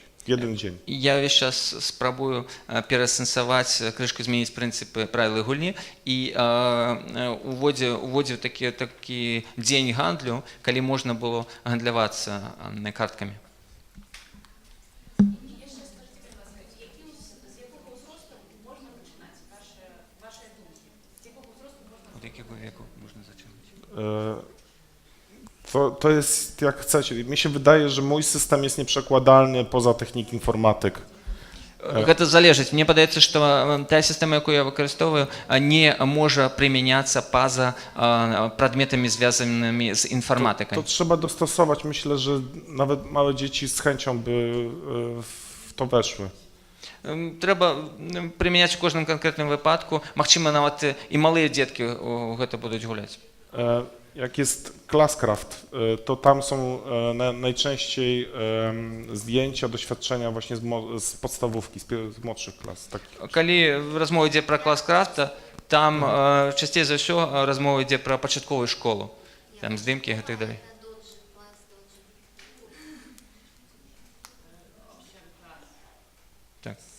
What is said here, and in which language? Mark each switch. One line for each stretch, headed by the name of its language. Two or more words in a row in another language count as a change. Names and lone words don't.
Polish: W jeden dzień.
Belarusian: Я весь час спрабую пераасэнсаваць, крышку змяніць прынцыпы правілы гульні і уводзіў такі дзень гандлю, калі можна было гандлявацца карткамі.
Ukrainian: Я ще скажіть, будь ласка, з якого зросту можна починати ваші думки? З якого зросту можна
Polish: Od jakiego wieku można zaczynać? To jest jak chcecie. Mi się wydaje, że mój system jest nieprzekładalny poza technik informatyk.
Belarusian: Гэта залежыць. Мне падаецца, што тая сістэма, якую я выкарыстоўваю, не можа прымяняцца па-за прадметамі, звязанымі з
Polish: To
Belarusian: інфарматыкай.
Polish: trzeba dostosować. Myślę, że nawet małe dzieci z chęcią by w to weszły.
Belarusian: Трэба прымяняць у кожным канкрэтным выпадку. Магчыма, нават і малыя дзеткі ў гэта будуць гуляць.
Polish: Jak jest Classcraft, to tam są najczęściej zdjęcia, doświadczenia właśnie z podstawówki, z młodszych klas.
Belarusian: Калі размова ідзе пра клас-крафта, там часцей за ўсё размова ідзе пра пачатковую школу. Там здымкі і гэтак далей. Так.